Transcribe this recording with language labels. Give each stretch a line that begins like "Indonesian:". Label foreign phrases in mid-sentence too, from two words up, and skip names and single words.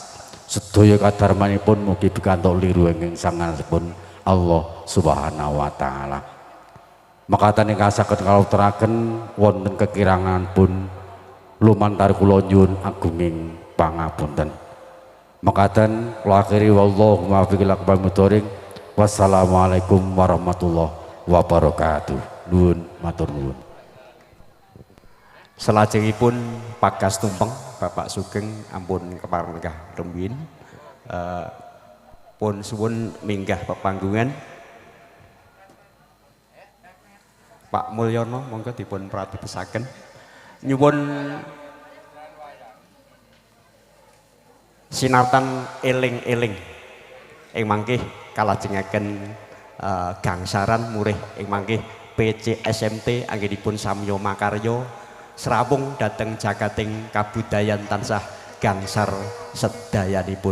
Javanese: Sedaya kadarmanipun mugi pikantuk liru ingkang sangaipun Allah
Arabic: سبحانه وتعالى.
Javanese: Makaten ingkang saged kaluturaken wonten kekirangan pun lumantar kula nyuwun agunging pangapunten. Makaten kula akhiri
Arabic: والله الموفق إلى أقوم الطريق. والسلام عليكم ورحمة الله وبركاته.
Javanese: Nuwun matur nuwun. Selajengipun Pagas Tumpeng Bapak Sugeng ampun kepareng kah rumiyin pun suwun minggah pepanggungan. Pak Mulyono monggo dipun pratosaken nyuwun sinartan eling-eling ing mangkih kalajengaken gangsaran murih ing mangkih PCSMT anggenipun samya makarya serawung dhateng jagating kabudayan tansah gangsar sedayanipun.